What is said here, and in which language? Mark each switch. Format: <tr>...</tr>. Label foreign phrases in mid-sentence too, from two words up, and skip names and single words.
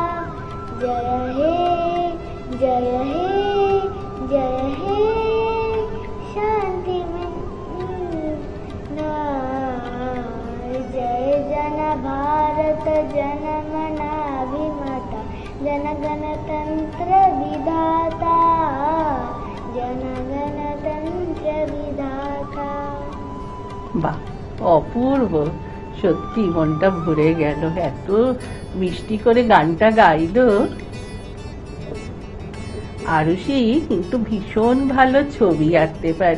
<bn>জয় হে জয় হে জয় হে শান্তি জয় জন ভারত জন মনা বিমতা জন গণ তন্ত্র বিধাতা জন গণ তন্ত্র বিধাতা। বাহ, অপূর্ব। সত্যি মনটা ভরে গেল, এত মিষ্টি করে গানটা গাইলো। আরুষি কিন্তু ভীষণ ভালো ছবি আঁকতে পারে।</bn>